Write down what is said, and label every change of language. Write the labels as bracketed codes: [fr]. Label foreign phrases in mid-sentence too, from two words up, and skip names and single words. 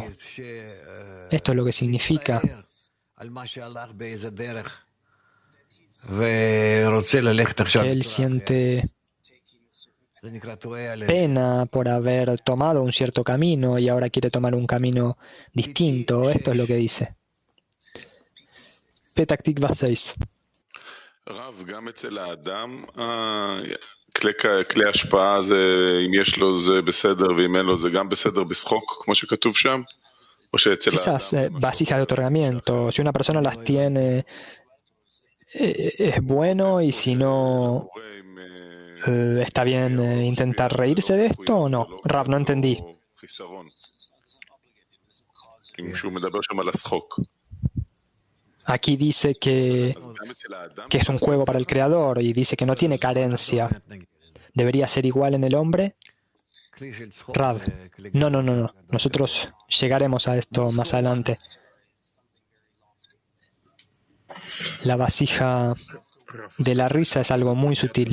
[es] Esto es lo que significa. Él siente pena por haber tomado un cierto camino y ahora quiere tomar un camino distinto. Esto es lo que dice. Petah Tikva 6. [he] רב, גם אצל האדם, כלי השפעה זה, אם יש לו זה בסדר ואם אין לו זה גם בסדר בשחוק, כמו שכתוב שם? או שאצל [es] Esas vasijas de otorgamiento, si una persona las tiene, es bueno, y si no, ¿está bien intentar reírse de esto o no? Rav, no entendí. [he] שהוא מדבר שם על השחוק. [es] Aquí dice que es un juego para el creador y dice que no tiene carencia. ¿Debería ser igual en el hombre? Rav, no. Nosotros llegaremos a esto más adelante. La vasija de la risa es algo muy sutil.